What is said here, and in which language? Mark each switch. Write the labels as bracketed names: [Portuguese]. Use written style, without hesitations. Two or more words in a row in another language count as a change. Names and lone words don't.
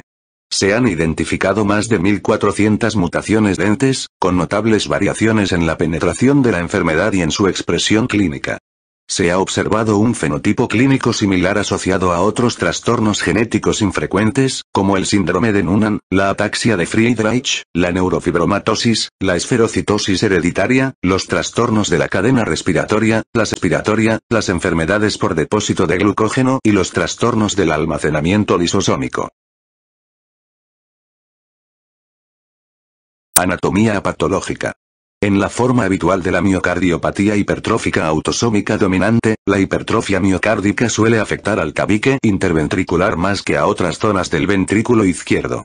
[Spanish] Se han identificado más de 1.400 mutaciones dentes, con notables variaciones en la penetración de la enfermedad y en su expresión clínica. Se ha observado un fenotipo clínico similar asociado a otros trastornos genéticos infrecuentes, como el síndrome de Noonan, la ataxia de Friedreich, la neurofibromatosis, la esferocitosis hereditaria, los trastornos de la cadena respiratoria, las enfermedades por depósito de glucógeno y los trastornos del almacenamiento lisosómico. Anatomía patológica. En la forma habitual de la miocardiopatía hipertrófica autosómica dominante, la hipertrofia miocárdica suele afectar al tabique interventricular más que a otras zonas del ventrículo izquierdo.